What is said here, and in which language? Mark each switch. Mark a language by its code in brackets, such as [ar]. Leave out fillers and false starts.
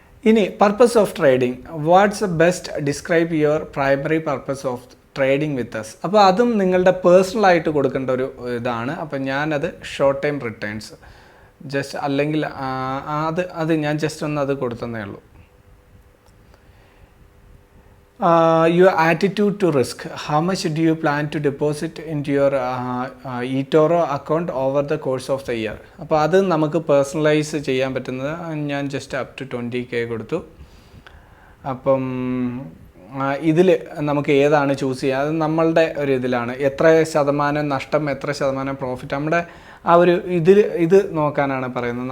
[en] ഇനി purpose of trading. What's best describe your primary purpose of trading with us. [ml] അപ്പോൾ അതും നിങ്ങളുടെ പേഴ്സണലായിട്ട് കൊടുക്കേണ്ട ഒരു ഇതാണ്. അപ്പോൾ ഞാനത് ഷോർട്ട് ടൈം റിട്ടേൺസ് ജസ്റ്റ് അല്ലെങ്കിൽ അത് ഞാൻ ജസ്റ്റ് ഒന്ന് അത് കൊടുത്തതേ ഉള്ളൂ. [en] Your attitude to risk. How much do you plan to deposit into your Etoro account over the course of the year? [ml] അപ്പോൾ അത് നമുക്ക് പേഴ്സണലൈസ് ചെയ്യാൻ പറ്റുന്നത് ഞാൻ ജസ്റ്റ് അപ് ടു 20K കൊടുത്തു. അപ്പം ഇതിൽ നമുക്ക് ഏതാണ് ചൂസ് ചെയ്യുക, അത് നമ്മളുടെ ഒരു ഇതിലാണ്. എത്ര ശതമാനം നഷ്ടം, എത്ര ശതമാനം പ്രോഫിറ്റ്, നമ്മുടെ ആ ഒരു ഇത് നോക്കാനാണ് പറയുന്നത്.